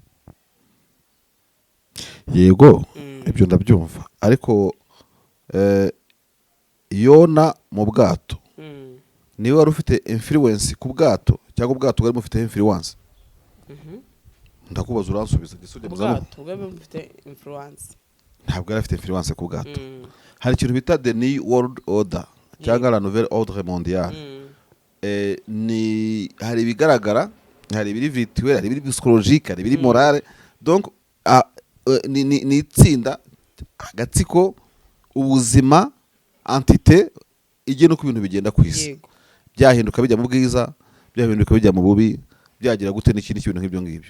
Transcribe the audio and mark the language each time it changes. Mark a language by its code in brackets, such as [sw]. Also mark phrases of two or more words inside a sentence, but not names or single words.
[rw] yego ibyo ndabyumva ariko yona mu bwato niwe wari ufite influence ku bwato cyangwa ubwato bwari bufite influence. ndakubaza uransubiza gisubye muzamo. Ubwato bwari bufite influence. Ntabwo yari afite influence ku bwato. Hari ikintu bita [en] the new world order [rw] cyangwa [fr] la nouvelle ordre mondiale. [rw] Ni hari ibigaragara, hari ibiri virtuel, hari ibiri psychologique, hari ibiri morale. Donc ni itsinda agatsiko ubuzima entité igena uko ibintu bigenda ku isi. Byahinduka bijya mu bwiza, byahinduka bijya mu bubi, byagira gute n'ikindi kintu nk'ibyo ngibyo.